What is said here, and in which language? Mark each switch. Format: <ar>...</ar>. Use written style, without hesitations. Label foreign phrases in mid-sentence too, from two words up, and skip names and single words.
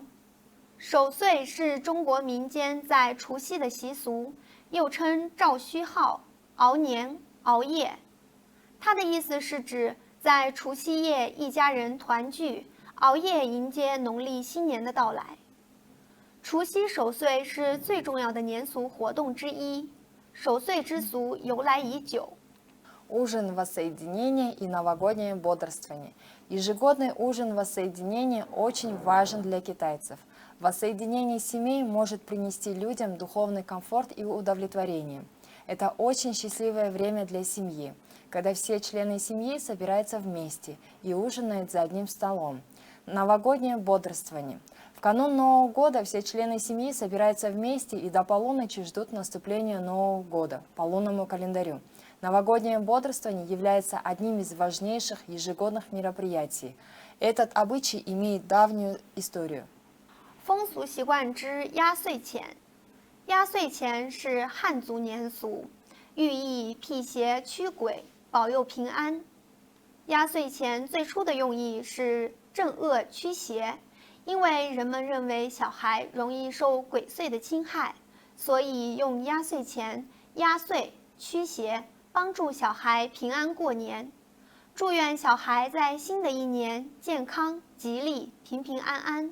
<zh>守岁是中国民间在除夕的习俗，又称照虚号、熬年、熬夜。它的意思是指在除夕夜一家人团聚，熬夜迎接农历新年的到来。除夕守岁是最重要的年俗活动之一，守岁之俗由来已久。</zh> <ru>Ужин воссоединения и новогоднее бодрствование. Ежегодный ужин воссоединения очень важен для китайцев. Воссоединение семей может принести людям духовный комфорт и удовлетворение. Это очень счастливое время для семьи, когда все члены семьи собираются вместе и ужинают за одним столом. Новогоднее бодрствование. В канун Нового года все члены семьи собираются вместе и до полуночи ждут наступления Нового года по лунному календарю. Новогоднее бодрствование является одним из важнейших ежегодных мероприятий. Этот обычай имеет давнюю историю.</ru> <zh>风俗习惯之压岁钱。压岁钱是汉族年俗，寓意辟邪驱鬼，保佑平安。压岁钱最初的用意是镇恶驱邪，因为人们认为小孩容易受鬼祟的侵害，所以用压岁钱压岁驱邪，帮助小孩平安过年，祝愿小孩在新的一年健康、吉利、平平安安。</zh>